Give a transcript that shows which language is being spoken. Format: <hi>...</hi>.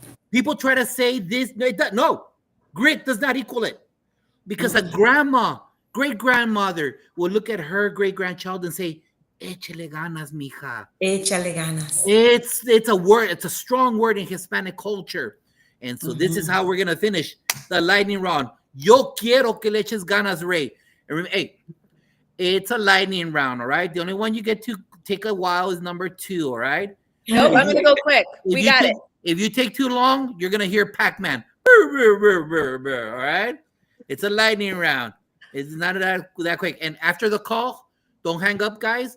<en>People try to say this. No, grit does not equal it because a grandma, great-grandmother will look at her great-grandchild and say,</en> <es>échale ganas, mija. Échale ganas.</es> <en>It's a word. It's a strong word in Hispanic culture. And so this is how we're going to finish the lightning round.</en> <es>Yo quiero que le eches ganas, Ray.</es> <en>And remember, hey, it's a lightning round, all right? The only one you get to take a while is number 2, all right? Nope, I'm going to go quick. We got it. If you take too long, you're going to hear Pac-Man. All right? It's a lightning round. It's not that quick. And after the call, Don't hang up, guys.</en>